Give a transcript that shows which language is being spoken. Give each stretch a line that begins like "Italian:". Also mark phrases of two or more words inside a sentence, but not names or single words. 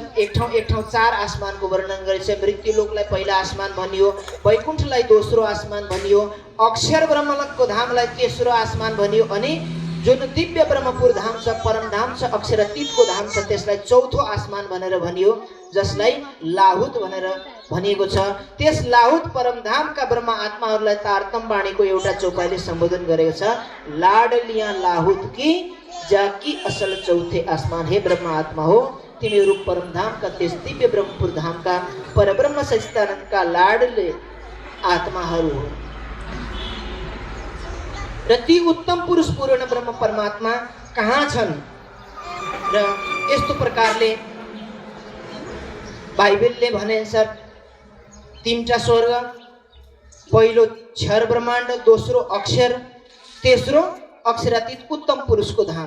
Nepali: एक ठाउँ 4 आसमानको वर्णन गरिएको छ। मृत्यु लोकलाई पहिला आसमान भनियो, वैकुण्ठलाई दोस्रो आसमान भनियो, अक्षर ब्रह्मलोकको धामलाई तेस्रो आसमान भनियो, अनि जुन दिव्य ब्रह्मपुर धाम छ, परम धाम छ, अक्षरातीतको धाम छ, त्यसलाई चौथो आसमान भनेर भनियो, जसलाई लाहुत भनेर भनिएको छ। त्यस लाहुत परम धामका ब्रह्म आत्माहरूलाई तारतम वाणीको एउटा चौपाईले सम्बोधन गरेको छ,
Hindi: लाडलिया लाहुत की जाकी असल चौथे आसमान।
Nepali: हे ब्रह्म आत्मा हो, तिमीहरू परम धामका त्यस दिव्य ब्रह्मपुर धामका परब्रह्म सच्चिदानन्दका लाडले आत्माहरू हो। र ती उत्तम पुरुष पूर्ण ब्रह्म परमात्मा कहाँ छन् र यस्तो प्रकारले बाइबलले भनेअनुसार 3टा स्वर्ग, पहिलो क्षर ब्रह्माण्ड, दोस्रो अक्षर, तेस्रो अक्षरातीत उत्तम पुरुषको धाम।